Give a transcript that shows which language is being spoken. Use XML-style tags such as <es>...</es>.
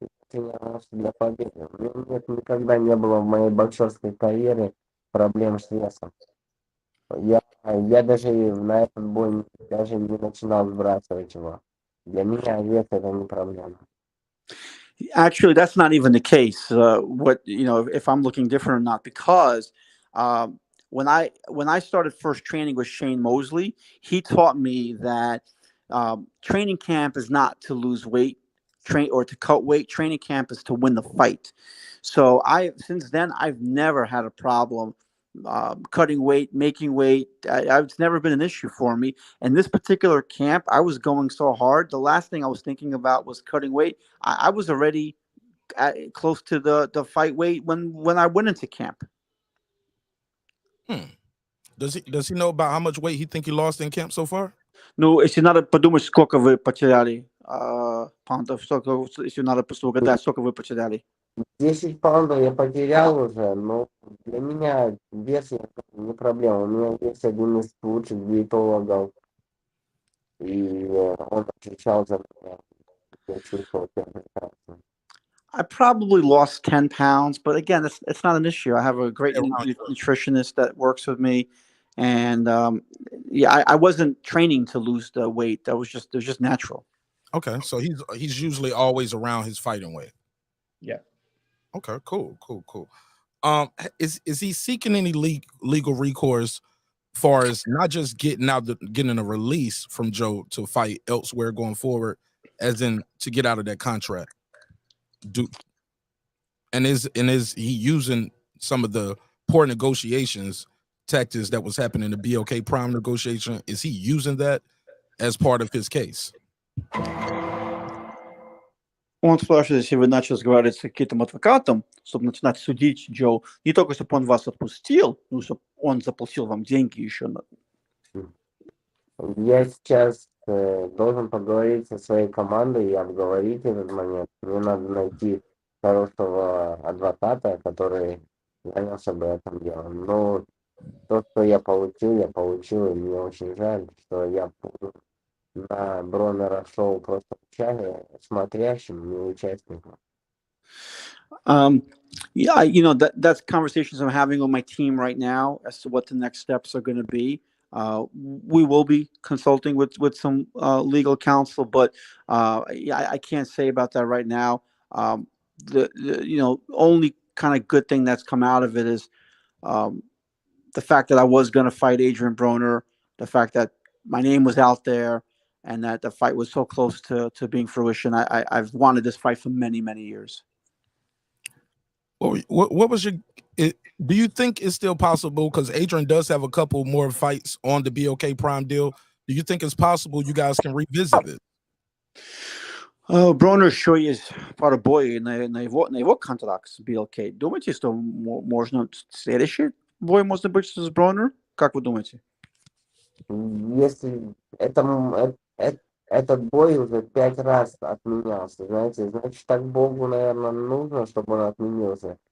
<ru>Тренировался для победы. У меня никогда не было в моей боксерской карьере проблем с весом. Я даже на этот бой даже не начинал сбрасывать его. Для меня вес это не проблема.</ru> <en>Actually, that's not even the case. If I'm looking different or not, because when I started first training with Shane Mosley, he taught me that training camp is not to lose weight, or to cut weight. Training camp is to win the fight. So since then I've never had a problem cutting weight, making weight. It's never been an issue for me. And this particular camp, I was going so hard. The last thing I was thinking about was cutting weight. I was already close to the fight weight when I went into camp. Does he know about how much weight he think he lost in camp so far?</en> <ru>Ну, если надо подумать, сколько вы потеряли паундов, если надо угадать, сколько вы потеряли. 10 паундов я потерял уже, но для меня вес не проблема. У меня есть один из лучших диетологов, и он отвечал за меня. Я чувствовал себя прекрасно.</ru> <en>I probably lost 10 pounds, but again, it's not an issue. I have a great nutritionist that works with me. And I wasn't training to lose the weight. It was just natural. Okay, so he's usually always around his fighting weight. Yeah. Okay, cool. Is he seeking any legal recourse, far as not just getting a release from Joe to fight elsewhere going forward, as in to get out of that contract? Is he using some of the poor negotiations tactics that was happening in the BLK Prime negotiation? Is he using that as part of his case?</en> <ru>Он спрашивает, если вы начали разговаривать с каким-то адвокатом, чтобы начинать судить Джо, не только чтобы он вас отпустил, но чтобы он заплатил вам деньги еще. Я сейчас должен поговорить со своей командой и обговорить этот момент. Мне надо найти хорошего адвоката, который занялся бы этим делом. Но то, что я получил, и мне очень жаль, что я на Бронера шоу просто смотрящим, не участником.</ru> <en>Yeah, that's conversations I'm having with my team right now as to what the next steps are going to be. We will be consulting with some legal counsel, but I can't say about that right now. The only kind of good thing that's come out of it is the fact that I was going to fight Adrien Broner, the fact that my name was out there, and that the fight was so close to being fruition. I've wanted this fight for many years. What was your? Do you think it's still possible? Because Adrien does have a couple more fights on the BLK Prime deal. Do you think it's possible you guys can revisit it?</en> <ru>Бронер еще есть пару боев на его контракт с BLK. Думаете, что можно следующий бой можно быть с Бронер? Как вы думаете? Если этот бой уже 5 раз отменялся, знаете, значит, так Богу, наверное, нужно, чтобы он отменился.</ru>